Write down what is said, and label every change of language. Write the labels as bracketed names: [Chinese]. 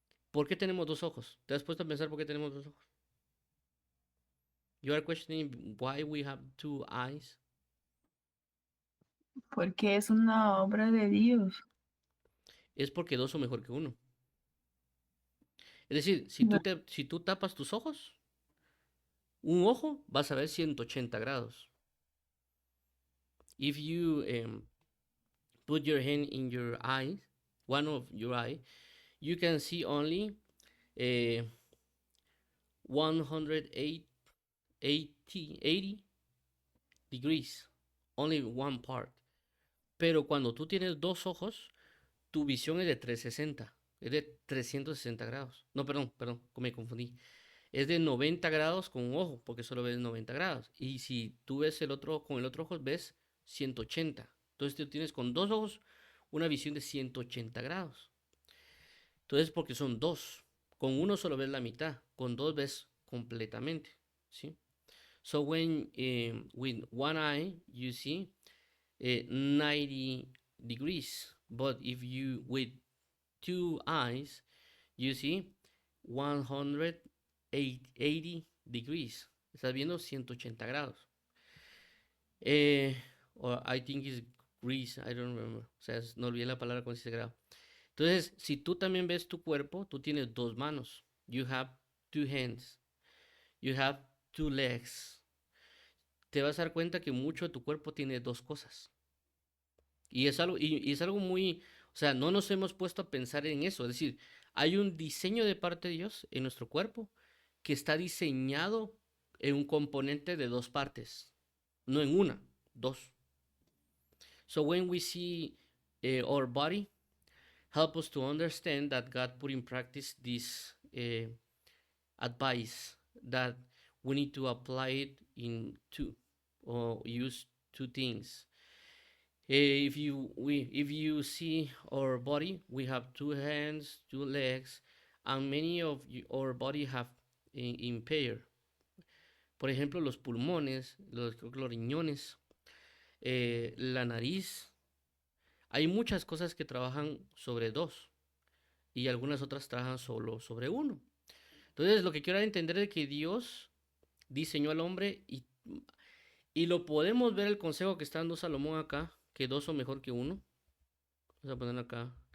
[Spanish] ¿Por qué tenemos dos ojos? ¿Te has puesto a pensar por qué tenemos dos ojos? [English] You are questioning why we have two eyes. [Spanish] Porque es una obra de Dios. Es porque dos son mejor que uno. Es decir, si tú tapas tus ojos, un ojo vas a ver 180 grados. [English] If you put your hand in your eye, one of your eye, you can see only 180 80 degrees, only one part. [Spanish] Pero cuando tú tienes dos ojos, tu visión es de 360, es de 360 grados. No, perdón, me confundí. Es de 90 grados con un ojo, porque solo ves 90 grados. Y si tú ves el otro con el otro ojo, ves 180. Entonces tú tienes con dos ojos una visión de 180 grados. Entonces, porque son dos. Con uno solo ves la mitad, con dos ves completamente. ¿Sí? [English] So when with one eye you see 90 degrees, but if you with two eyes you see 180 degrees. [Spanish] Estás viendo 180 grados. [English] Or I think it's degrees, I don't remember. [Spanish] O sea, no olvidé la palabra con ese grado. Entonces, si tú también ves tu cuerpo, tú tienes dos manos. [English] You have two hands. You have two legs. [Spanish] Te vas a dar cuenta que mucho de tu cuerpo tiene dos cosas. Y es algo muy, o sea, no nos hemos puesto a pensar en eso. Es decir, hay un diseño de parte de Dios en nuestro cuerpo que está diseñado en un componente de dos partes, no en una, dos. [English] So when we see our body, help us to understand that God put in practice this advice that we need to apply it in two or use two things. If you see our body, we have two hands, two legs, and many of our body have impaired. [Spanish] Por ejemplo, los pulmones, los riñones, la nariz. Hay muchas cosas que trabajan sobre dos y algunas otras trabajan solo sobre uno. Entonces, lo que quiero entender es que Dios diseñó al hombre y lo podemos ver el consejo que está dando Salomón acá, que dos son mejor que uno. Vamos a poner acá.